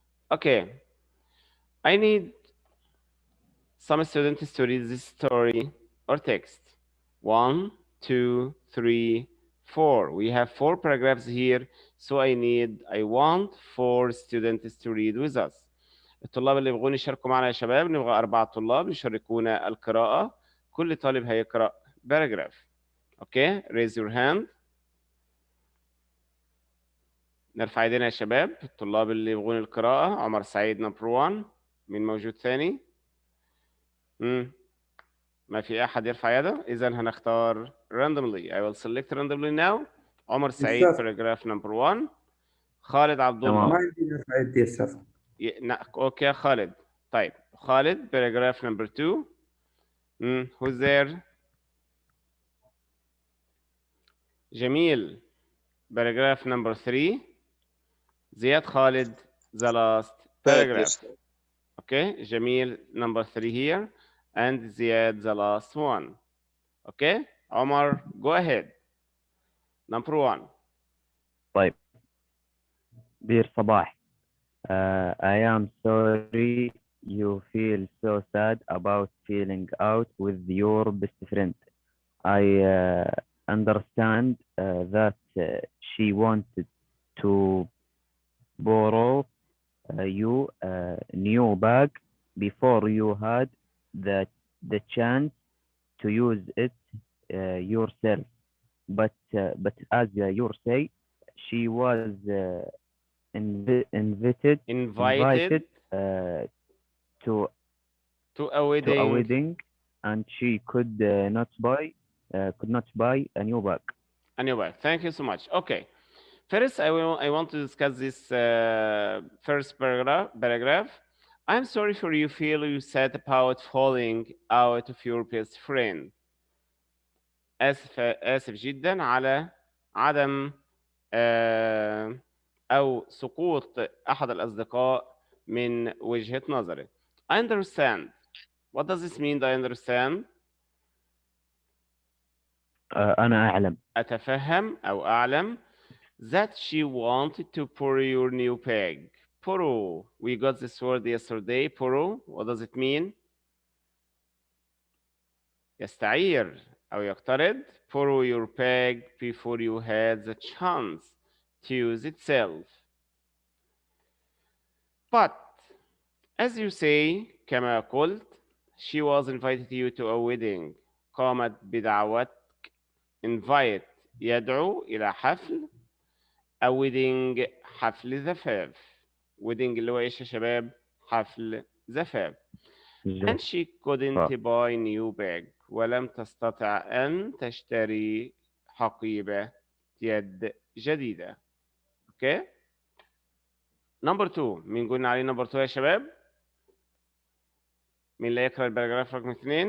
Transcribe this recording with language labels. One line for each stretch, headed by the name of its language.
English: Okay, I need some students to read this story or text. 1, 2, 3, 4. We have 4 paragraphs here, so I want 4 students to read with us.
Arabic: الطلاب اللي يبغون يشاركوا معنا يا شباب، نبغى 4 طلاب يشاركونا القراءة. كل طالب هيقرأ paragraph.
English: Okay, raise your hand.
Arabic: نرفع ايدينا يا شباب. الطلاب اللي يبغون القراءة. عمر سعيد نمبر 1. مين موجود ثاني؟ ما في أحد يرفع يده. إذا هنختار randomly.
English: I will select randomly now.
Arabic: عمر سعيد الصف.
English: paragraph number 1. خالد عبد
Arabic: ما الله. عندي نرفع يدي الصف. أوكي خالد. طيب خالد
English: paragraph number 2. Who's there? Jamil paragraph number 3. Ziad Khaled the last paragraph. Okay, Jamil number 3 here and Ziad the last one. Okay, Omar, go ahead. Number 1.
Arabic: طيب.
English: Dear Sabah, I am sorry you feel so sad about feeling out with your best friend. I understand that she wanted to borrow you a new bag before you had the chance to use it yourself. But as you say, she was invited Invited to to a a wedding. wedding, and she could not buy a new bag. Anyway, thank you so much. Okay. First, I want to discuss this first paragraph. I'm sorry for you feel you sad about falling out of your best friend.
Arabic: آسف جدا على عدم آه، أو سقوط أحد الأصدقاء من وجهة نظري.
English: I understand. What does this mean? I understand.
Arabic: أنا أعلم. أتفهم أو أعلم
English: that she wanted to borrow your new bag. Borrow. We got this word yesterday. Borrow. What does it mean?
Arabic: يستعير أو يقترض.
English: Borrow your bag before you had the chance to use itself. But as you say,
Arabic: كما قلت,
English: she was invited you to a wedding.
Arabic: قامت بدعوتك. Invite يدعو إلى حفل.
English: A wedding
Arabic: حفل زفاف. wedding اللي هو ايش يا شباب؟ حفل زفاف.
English: And she couldn't
Arabic: زفاف.
English: buy new bag.
Arabic: ولم تستطع أن تشتري حقيبة يد جديدة. اوكي؟ نمبر 2. مين قلنا عليه نمبر 2 يا شباب؟ مين اللي يقرأ الباراجراف رقم 2؟